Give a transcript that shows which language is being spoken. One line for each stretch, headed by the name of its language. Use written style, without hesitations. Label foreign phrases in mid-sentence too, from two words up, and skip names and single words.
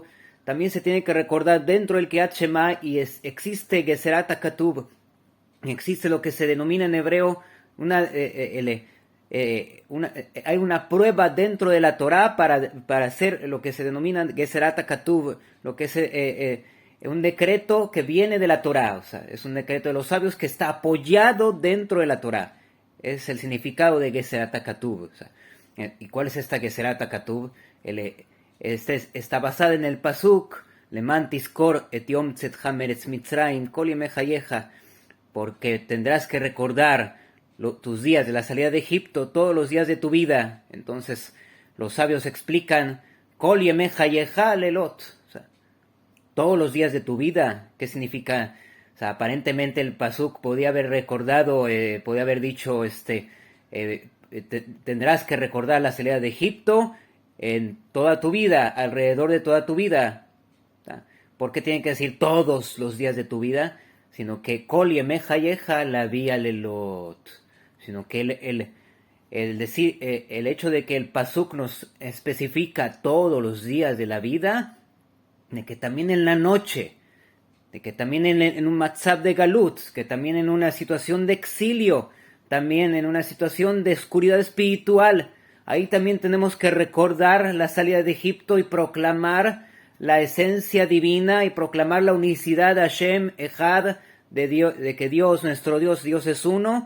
Spanish: También se tiene que recordar dentro del Kriyat Shema y existe
Hebrew: גזרת הכתוב,
Spanish: existe lo que se denomina en hebreo hay una prueba dentro de la Torá para hacer lo que se denomina
Hebrew: גזרת הכתוב,
Spanish: lo que es un decreto que viene de la Torá, o sea, es un decreto de los sabios que está apoyado dentro de la Torá. Es el significado de
Hebrew: גזרת הכתוב.
Spanish: O sea, ¿y cuál es esta
Hebrew: גזרת הכתוב?
Spanish: Está basada en el pasuk
Hebrew: למען תזכור את יום צאתך מארץ מצרים כל ימי חייך,
Spanish: porque tendrás que recordar tus días de la salida de Egipto todos los días de tu vida. Entonces los sabios explican
Hebrew: כל ימי חייך לילות,
Spanish: o sea, todos los días de tu vida. ¿Qué significa? O sea, aparentemente el pasuk podía haber recordado, podía haber dicho, tendrás que recordar la salida de Egipto en toda tu vida, alrededor de toda tu vida. ¿Por qué tienen que decir todos los días de tu vida? Sino que
Hebrew: כל ימי חייך
Spanish: la vía lelot. Sino que el hecho de que el pasuk nos especifica todos los días de la vida, de que también en la noche, de que también en un matzab de galut, que también en una situación de exilio, también en una situación de oscuridad espiritual, ahí también tenemos que recordar la salida de Egipto y proclamar la esencia divina y proclamar la unicidad de
Hebrew: השם אחד,
Spanish: de que Dios, nuestro Dios es uno.